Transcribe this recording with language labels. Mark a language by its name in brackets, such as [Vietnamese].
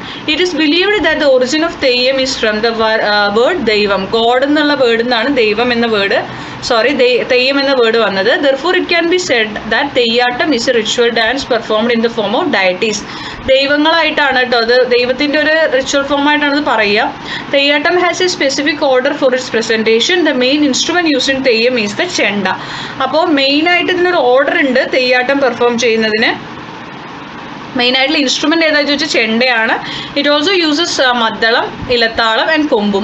[English] It is believed that the origin of Theyyam is from the word ദൈവം. [Malayalam] God എന്നുള്ള വേർഡിൽ നിന്നാണ് ദൈവം എന്ന വേർഡ് തെയ്യം എന്ന വേർഡ് വന്നത്. [English] Therefore it can be said that Theyyattam is a ritual dance performed in the form of deities. [Malayalam] ദൈവങ്ങളായിട്ടാണ് കേട്ടോ, അത് ദൈവത്തിൻ്റെ ഒരു റിച്വൽ ഫോം ആയിട്ടാണ് ഇത് പറയുക. [English] Theyyattam has a specific order for its presentation. The main instrument use in Theyyam is the chenda. [Malayalam] അപ്പോൾ മെയിനായിട്ട് ഇതിനൊരു ഓർഡർ ഉണ്ട് തെയ്യാട്ടം പെർഫോം ചെയ്യുന്നതിന്. മെയിനായിട്ടുള്ള ഇൻസ്ട്രുമെൻ്റ് ഏതാണെന്ന് ചോദിച്ചാൽ ചെണ്ടയാണ്. [English] It also uses maddalam, ilathalam and kombu.